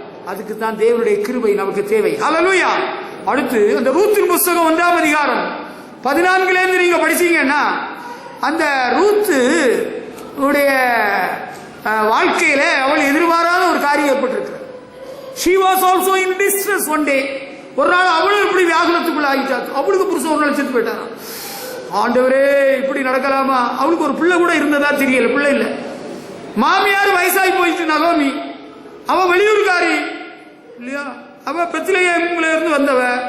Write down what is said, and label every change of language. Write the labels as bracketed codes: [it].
[ta] அதுக்கு தான் தேவனுடைய கிருபை நமக்கு தேவை. ஹல்லேலூயா. அடுத்து அந்த ரூத்தின் புஸ்தகம் 1ஆம் அதிகாரம் 14 நீங்க படிச்சீங்கன்னா, அந்த ரூத்து உடைய வாழ்க்கையில அவள் எதிர்பாராத ஒரு காரியம் ஏற்பட்டிருக்கிறார். [en] She was also in distress one day. [ta] ஒரு நாள் அவளும் இப்படி வியாகுலத்துக்குள்ள ஆகிட்டார். அவளுக்கு புருஷன் ஒரு நாள் செத்து போயிட்டாரா. ஆண்டவரே, இப்படி நடக்கலாமா? அவளுக்கு ஒரு பிள்ளை கூட இருந்ததா தெரியல, பிள்ளை இல்ல. மாமியார் வயசாகி போயிட்டு நகோமி, அவ வெளியூர்காரி இல்லையா, அவ பெத்லகேம்ல இருந்து வந்தவ.